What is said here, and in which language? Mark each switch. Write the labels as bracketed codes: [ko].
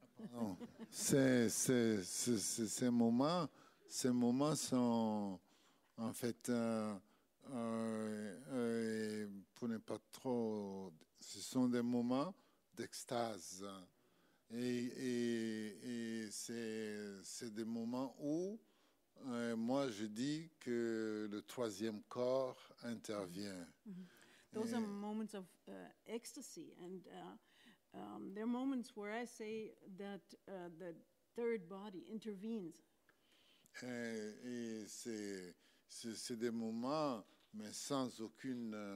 [fr] Non, ces moments sont en fait, pour ne pas trop, ce sont des moments d'extase. Et c'est des moments où moi je dis que le troisième corps intervient. [en] Those are moments of ecstasy, and there are moments where I say that the third body intervenes. [fr] Et c'est des moments, mais sans aucune...